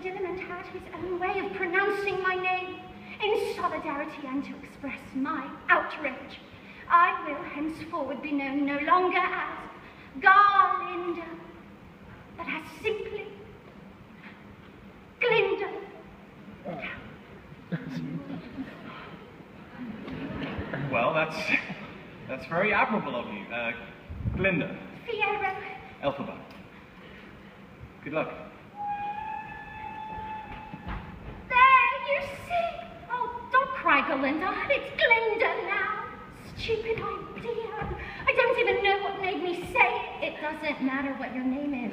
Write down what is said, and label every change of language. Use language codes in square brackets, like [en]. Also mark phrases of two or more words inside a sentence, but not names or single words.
[en] Dillerman had his own way of pronouncing my name, in solidarity and to express my outrage, I will henceforward be known no longer as Garlinda, but as simply Glinda. Well, that's very admirable of you. Glinda. Fiero. Elphaba. Good luck. There, you see. Oh, don't cry, Galinda. It's Glinda now. Stupid idea. I don't even know what made me say it. It doesn't matter what your name is.